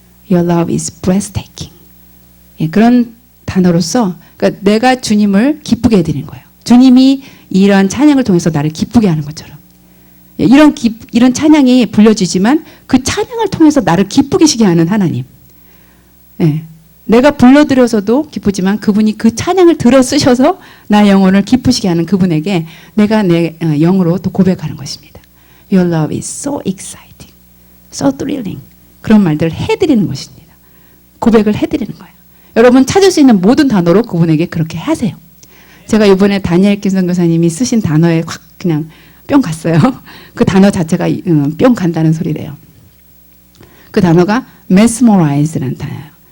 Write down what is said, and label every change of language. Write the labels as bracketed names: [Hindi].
[English] Your love is breathtaking. [Korean] 그런 단어로서 그러니까 내가 주님을 기쁘게 해드리는 거예요. 주님이 이러한 찬양을 통해서 나를 기쁘게 하는 것처럼 이런 찬양이 불려지지만 그 찬양을 통해서 나를 기쁘게 시게 하는 하나님. 내가 불러드려서도 기쁘지만 그분이 그 찬양을 들어 쓰셔서 나의 영혼을 기쁘시게 하는 그분에게 내가 내 영으로 또 고백하는 것입니다. [English] Your love is so exciting, so thrilling. [Korean] 그런 말들을 해드리는 것입니다. 고백을 해드리는 거예요. 여러분 찾을 수 있는 모든 단어로 그분에게 그렇게 하세요. 제가 이번에 다니엘 김 선교사님이 쓰신 단어에 확 그냥 뿅 갔어요. 그 단어 자체가 뿅 간다는 소리래요. 그 단어가 mesmerize라는 단어예요.